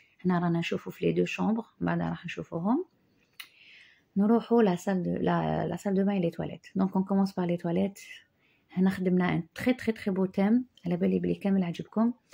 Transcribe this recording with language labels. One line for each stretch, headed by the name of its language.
Arabic: هنا رانا نشوفو في
French: les deux chambres،
Arabic: بعد راح نشوفوهم.
French: نروحو la salle de bain et les toilettes. Donc on commence par les toilettes.
Arabic: هنا خدمنا
French: un très très très beau thème،
Arabic: على بالي بلي كامل عجبكم.